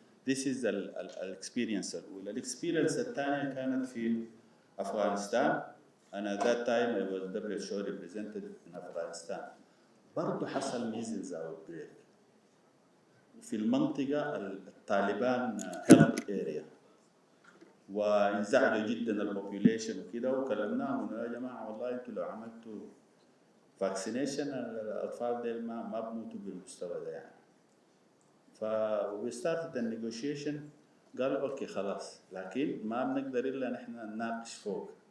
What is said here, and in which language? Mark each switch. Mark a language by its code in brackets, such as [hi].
[en] This is الاكسبيرينس [ar] الأولى. الاكسبيرينس الثانية كانت في أفغانستان. أنا [en] that time I was WHO representative in Afghanistan. [ar] برضو حصل [en] measles outbreak [ar] في المنطقة الطالبان [en] health area, [ar] وانزعجوا جدا البوبيوليشن وكده، وكلمناهم يا جماعه والله انتوا لو عملتوا فاكسينيشن الاطفال ديل ما بموتوا بالمستوى ده يعني. [en] ف we started the negotiation. [ar] قالوا اوكي خلاص، لكن ما بنقدر الا نحن نناقش فوق.